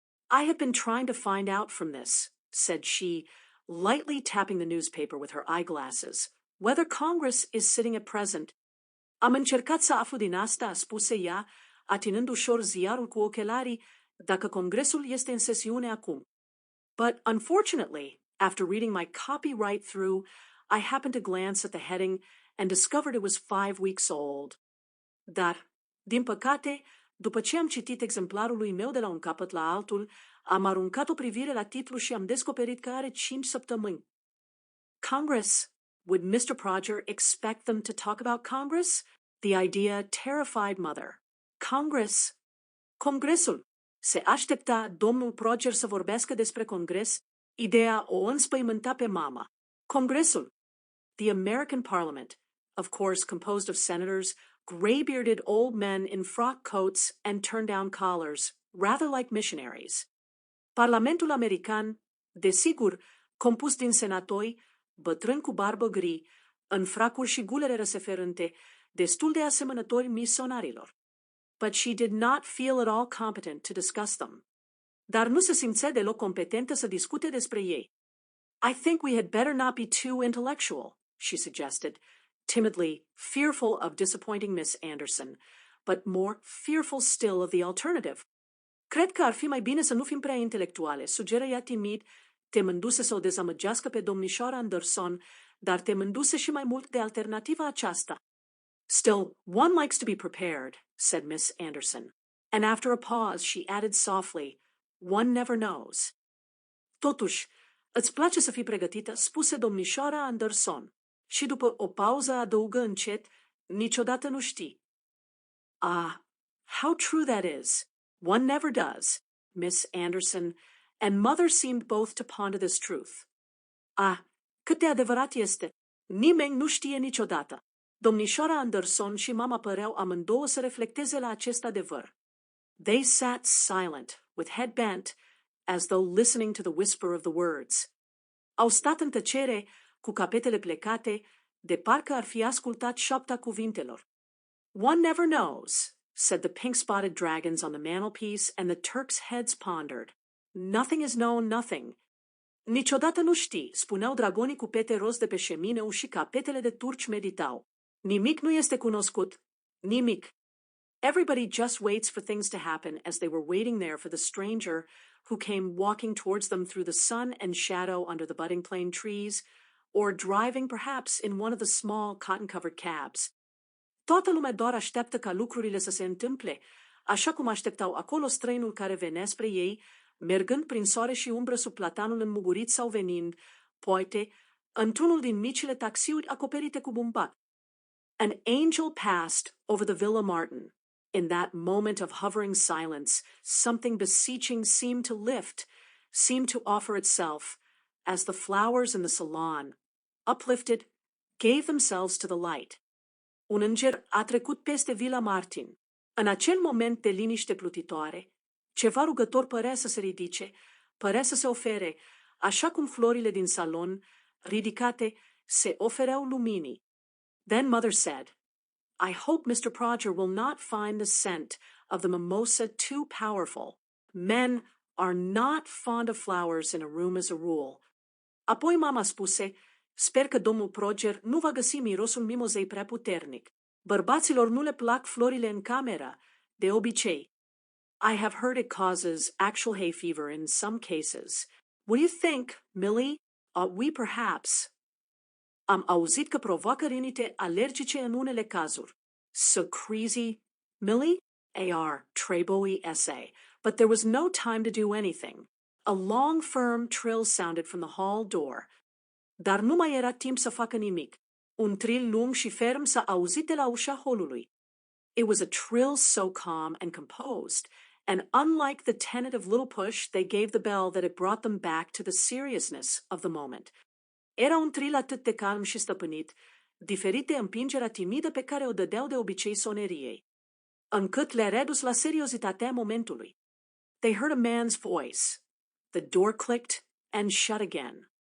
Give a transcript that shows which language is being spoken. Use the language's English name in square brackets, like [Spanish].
[English] I have been trying to find out from this, said she, lightly tapping the newspaper with her eyeglasses, whether Congress is sitting at present. [Romanian] Am încercat să aflu din asta, spuse ea, atinând ușor ziarul cu ochelarii, dacă Congresul este în sesiune acum. [English] But unfortunately, after reading my copy right through, I happened to glance at the heading and discovered it was 5 weeks old. [Romanian] Dar, din păcate, după ce am citit exemplarul lui meu de la un capăt la altul, am aruncat o privire la titlu și am descoperit că are 5 săptămâni. [English] Congress. Would Mr. Prodger expect them to talk about Congress? The idea terrified Mother. Congress. Congresul. [Romanian] Se aștepta domnul Prodger să vorbească despre Congres? Ideea o înspăimânta pe mama. Congresul. [English] The American Parliament, of course composed of senators, gray-bearded old men in frock coats and turn-down collars, rather like missionaries. [Romanian] Parlamentul american, desigur, compus din senatori, bătrâni cu barbă gri, în fracuri și gulere răseferânte, destul de asemănători misionarilor. [English] But she did not feel at all competent to discuss them. [Romanian] Dar nu se simțea deloc competentă să discute despre ei. [English] I think we had better not be too intellectual, she suggested, timidly, fearful of disappointing Miss Anderson, but more fearful still of the alternative. [Romanian] Cred că ar fi mai bine să nu fim prea intelectuale, sugeră ea timid, temându-se să o dezamăgească pe domnișoara Anderson, dar temându-se și mai mult de alternativa aceasta. [English] Still, one likes to be prepared, said Miss Anderson, and after a pause she added softly, one never knows. [Romanian] Totuși, îți place să fii pregătită, spuse domnișoara Anderson, și după o pauză adăugă încet, niciodată nu știi. [English] Ah, how true that is. One never does, Miss Anderson, and Mother seemed both to ponder this truth. [Romanian] Ah, cât de adevărat este. Nimeni nu știe niciodată. Domnișoara Anderson și mama păreau amândouă să reflecteze la acest adevăr. [English] They sat silent, with head bent, as though listening to the whisper of the words. [Romanian] Au stat în tăcere, cu capetele plecate, de parcă ar fi ascultat șoapta cuvintelor. [English] One never knows, said the pink-spotted dragons on the mantelpiece, and the Turks' heads pondered. Nothing is known, nothing. [Romanian] Niciodată nu știi, spuneau dragonii cu pete roz de pe șemineu și capetele de turci meditau. Nimic nu este cunoscut. Nimic. [English] Everybody just waits for things to happen as they were waiting there for the stranger who came walking towards them through the sun and shadow under the budding plane trees, or driving perhaps in one of the small cotton-covered cabs. [Romanian] Toată lumea doar așteaptă ca lucrurile să se întâmple, așa cum așteptau acolo străinul care venea spre ei, mergând prin soare și umbră sub platanul înmugurit sau venind, poate, într-unul din micile taxiuri acoperite cu bumbac. [English] An angel passed over the Villa Martin. In that moment of hovering silence, something beseeching seemed to lift, seemed to offer itself, as the flowers in the salon, uplifted, gave themselves to the light. [Romanian] Un înger a trecut peste Villa Martin. În acel moment de liniște plutitoare, ceva rugător părea să se ridice, părea să se ofere, așa cum florile din salon, ridicate, se ofereau luminii. [English] Then Mother said, I hope Mr. Prodger will not find the scent of the mimosa too powerful. Men are not fond of flowers in a room as a rule. [Romanian] Apoi mama spuse, sper că domnul Prodger nu va găsi mirosul mimozei prea puternic. Bărbaților nu le plac florile în cameră, de obicei. [English] I have heard it causes actual hay fever in some cases. What do you think, Millie? Ought we perhaps... [Romanian] Am auzit că provoacă rinite alergice în unele cazuri. [English] So crazy, Millie? A.R. Treboe essay. But there was no time to do anything. A long, firm trill sounded from the hall door. [Romanian] Dar nu mai era timp să facă nimic. Un trill lung și ferm s-a auzit de la ușa holului. [English] It was a trill so calm and composed, and unlike the tentative little push they gave the bell that it brought them back to the seriousness of the moment. [Romanian] Era un trill atât de calm și stăpânit, diferit de împingerea timidă pe care o dădeau de obicei soneriei, încât le-a redus la seriozitatea momentului. [English] They heard a man's voice. The door clicked and shut again.